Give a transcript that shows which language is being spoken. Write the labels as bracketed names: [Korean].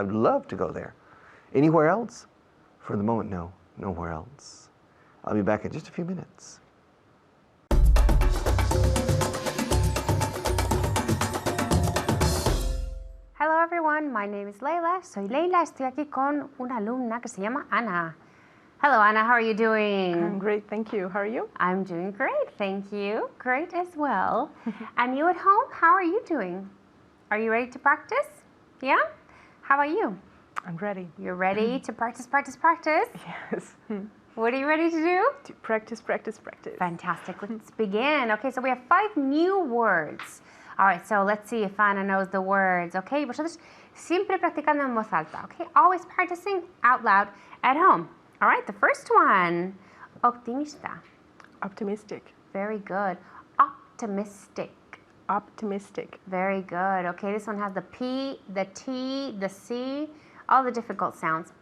[English] I'd love to go there. Anywhere else? For the moment, no. Nowhere else. I'll be back in just a few minutes. Hello everyone, my name is Leila. [Spanish] Soy Leila, estoy aquí con una alumna que se llama Ana. [English] Hello Ana, how are you doing? I'm great, thank you. How are you? I'm doing great, thank you. Great as well. And you at home, how are you doing? Are you ready to practice? Yeah? How about you? I'm ready. You're ready to practice, practice, practice? Yes. What are you ready to do? To practice, practice, practice. Fantastic. Let's begin. Okay, so we have 5 new words. All right, so let's see if Ana knows the words. [Spanish] Okay, vosotros siempre practicando en voz alta. [English] Okay, always practicing out loud at home. All right, the first one. Optimista. Optimistic. Very good. Optimistic. Optimistic. Very good. Okay, this one has the P, the T, the C, all the difficult sounds.